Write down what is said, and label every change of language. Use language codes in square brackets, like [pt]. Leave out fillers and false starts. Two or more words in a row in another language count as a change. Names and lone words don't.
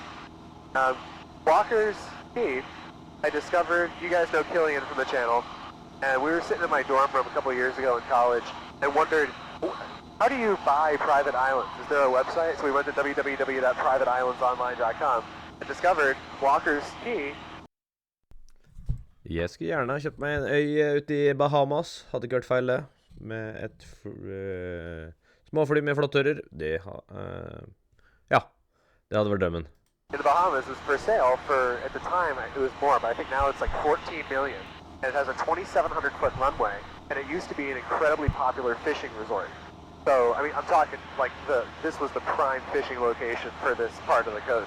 [en] Walker's Key, I discovered. You guys know Killian from the channel, and we were sitting in my dorm room a couple of years ago in college, and wondered, how do you buy private islands? Is there a website? So we went to www.privateislandsonline.com and discovered Walker's Key. [no] Jeg skulle gjerne ha kjøpt meg en øy ute i Bahamas, hadde ikke hørt feil det, med et småfly med flottører. Det hadde vært drømmen. [en] In the Bahamas is for sale for, at the time it was more, but I think now it's like 14 million. And it has a 2,700 foot runway, and it used to be an incredibly popular fishing resort. So, I mean, I'm talking like this was the prime fishing location for this part of the coast.